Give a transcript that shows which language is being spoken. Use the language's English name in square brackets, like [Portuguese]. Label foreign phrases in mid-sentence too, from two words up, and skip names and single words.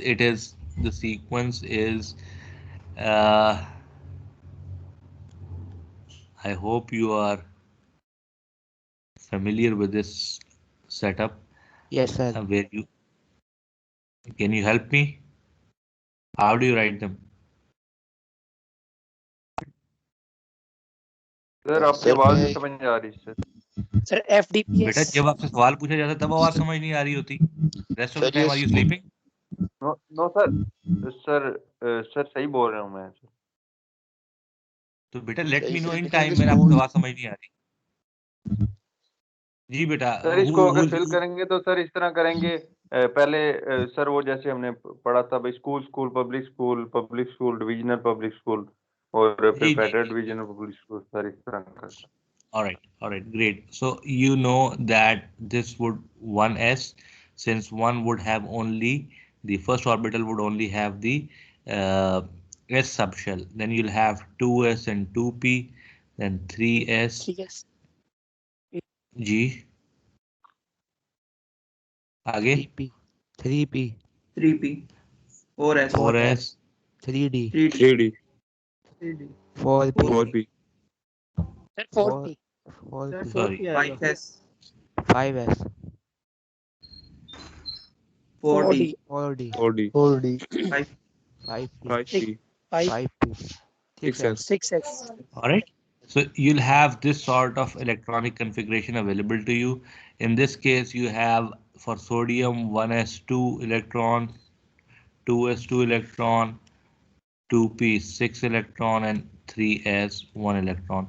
[English] It is the sequence is uh, I hope you are familiar with this setup. Yes, sir. Where you can you help me? How do you write them? [Hindi] सर आपकी आवाज नहीं समझ आ रही सर. सर बेटा FDPS. जब आपसे सवाल पूछा जाता है तब आवाज समझ नहीं आ रही होती. [English] rest of the time are you sleeping? [Hindi] नो सर सर सही बोल रहा हूँ मैं. तो बेटा [English] let me know in time. [Hindi] मेरा आपकी आवाज समझ नहीं आ रही. जी बेटा. सर इसको अगर फिल करेंगे तो सर इस तरह करेंगे. पहले सर वो जैसे हमने पढ़ा था भाई, स्कूल पब्लिक स्कूल डिविजनल पब्लिक स्कूल और फिर फेडरल डिविजनल पब्लिक स्कूल, सर इस तरह का. [English] All right, great. So you know that this would 1s, since one would have only the first orbital would only have the uh, s subshell. Then you'll have 2s and 2p, then 3s, 3s, [Hindi] g, आगे [English] 3p, 3p, 3p, 4s, 4s, 4s, 3d, 3d, 3D, 4p, 4P, 4 4P, 4p, sir, sorry, [Hindi] 4P आएगा [English] 5s, 5s, 4d, 4d, 4D, 4D, 5, 5p, 6, 5P, 5, 5p, 6s, 6S. 6x, all right. So you'll have this sort of electronic configuration available to you. In this case, you have for sodium 1s2 electron, 2s2 electron, 2p 6 electron, and 3s 1 electron.